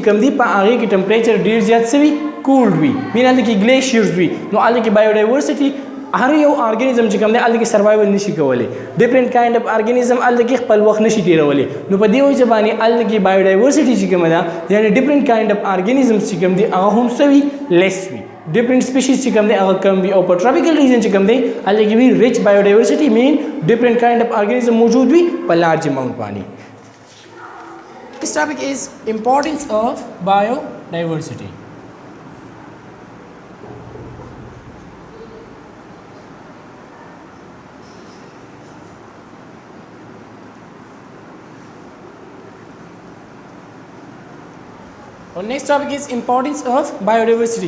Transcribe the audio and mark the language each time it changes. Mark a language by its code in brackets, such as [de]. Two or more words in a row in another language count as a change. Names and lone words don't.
[ps] کوم دی په هغه کې ټمپریچر ډیر زیات [en] so cold [ps] وي مینه کې ګلیشیرز وي نو هغه کې بایوډایورسټي هر یو ارګانیزم چې کوم دی الګي سروایول نشي کولای [en] different kind of organism [ps] الګي خپل وخت نشي تیرولای نو په دې وجه باندې الګي بایوډایورسيټي چې کوم ده یعنی [en] different kind of organisms [ps] چې کوم دي هغه هم [en] so less [ps] وي [en] different species [ps] چې کوم دی هغه کم وي او په [en] tropical region [ps] چې کوم دی الګي [en] very rich biodiversity [ps] مین [en] different kind of organism [ps] موجود وي په [en] large amount [ps] باندې. [en] This topic is importance of biodiversity. Our next topic is importance of biodiversity.